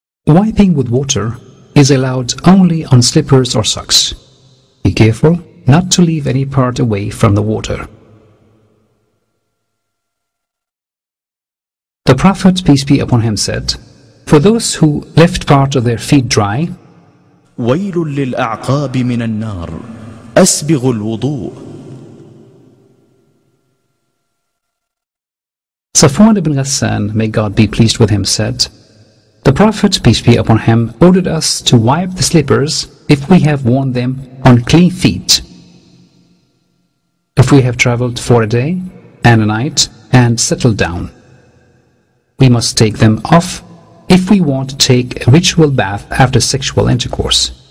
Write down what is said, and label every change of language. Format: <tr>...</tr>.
<en>Wiping with water is allowed only on slippers or socks. Be careful not to leave any part away from the water. The Prophet, peace be upon him, said, "For those who left part of their feet dry,</en> <ar>ويل للأعقاب من النار أسبغ الوضوء.</ar> <en>Safwan ibn Ghassan, may God be pleased with him, said, "The Prophet, peace be upon him, ordered us to wipe the slippers if we have worn them on clean feet. If we have traveled for a day and a night and settled down, we must take them off if we want to take a ritual bath after sexual intercourse."</en>